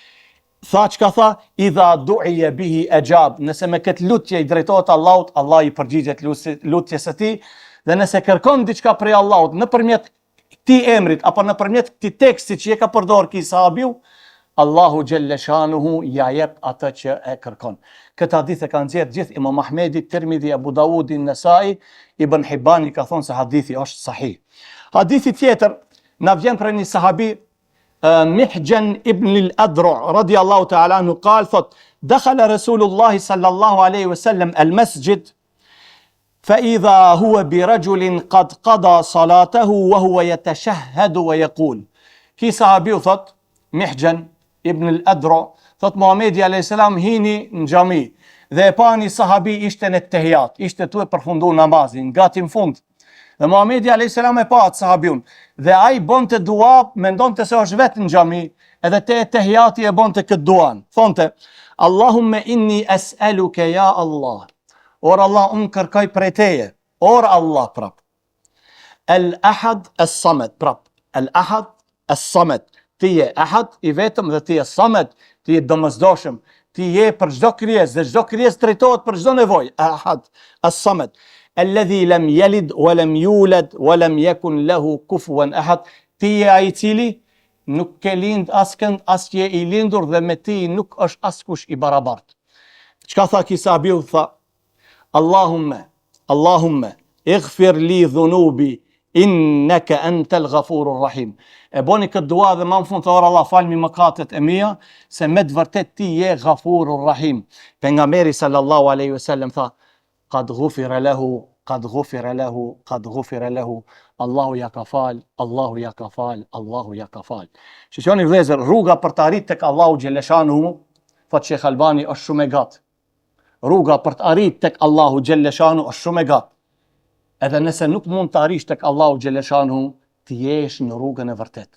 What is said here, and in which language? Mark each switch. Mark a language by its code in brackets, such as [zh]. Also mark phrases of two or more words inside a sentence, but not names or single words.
[sq] tha çka tha, [ar] إذا دعي به أجاب, [sq] nëse me këtë lutje i drejtohet Allahut, Allah i përgjigjet lutjes së tij, dhe nëse kërkon diçka prej Allahut nëpërmjet këtij emrit apo nëpërmjet këtij teksti që e ka përdorur ky sahabiu, Allahu xhelleshanuhu ja jep atë që e kërkon. Këtë hadith e kanë nxjerrë gjithë Imam Ahmedi, Tirmidhi, Abu Dawudi, Nesai, Ibn Hibani ka thonë se hadithi është sahih. Hadithi tjetër na vjen për një sahabi, Mihjan ibn al-Adra [ar] رضي الله تعالى عنه, [sq] قال thot, [ar] دخل رسول الله صلى الله عليه وسلم المسجد فإذا هو برجل قد قضى صلاته وهو يتشهد ويقول. [sq] Ki sahabiu thot, Mihjan ibn al-Adra, thot Muhamedi [ar] عليه السلام [sq] hini në xhami dhe e pa një sahabi ishte në tehijat, ishte tu e përfundu namazin, gati në fund. Dhe Muhamedi [ar] عليه السلام [sq] e pa atë sahabiun dhe ai bonte dua, mendonte se është vetë në xhami, edhe te tehijati e bonte këtë duan. Thonte, [ar] اللهم إني أسألك يا الله. [sq] Or Allah unë kërkoj prej teje. Or Allah prap. [ar] الأحد الصمد prap. الأحد الصمد. [sq] Ti je ahad i vetëm dhe ti je samet, ti je domosdoshëm, ti je për çdo krijesë dhe çdo krijesë drejtohet për çdo nevojë. [ar] الأحد الصمد. الذي لم يلد ولم يولد ولم يكن له كفوا أحد. [sq] Ti je ai i cili nuk ke lind askënd, as je i lindur dhe me ti nuk është askush i barabartë. Çka tha ky sahabiu? Tha, [ar] اللهم اغفر لي ذنوبي إنك أنت الغفور الرحيم. [sq] E boni këtë dua dhe më në fund thor Allah falmi mëkatet e mia, se me të vërtet ti je [ar] الغفور الرحيم. [sq] Pejgamberi [ar] صلى الله عليه وسلم [sq] tha, [ar] قد غفر له، قد غفر له، قد غفر له. [sq] Allahu ja ka fal, Allahu ja ka fal, Allahu ja ka fal. Shikoni vëllezër, rruga për të arritur tek Allahu xhelleshanuhu, thot Sheikh Albani, është shumë e gatë. Rruga për të arritur tek Allahu xhelleshanu është shumë e gatë. Edhe nëse nuk mund të arrish tek Allahu xhelleshanu, ti jesh në rrugën e vërtetë.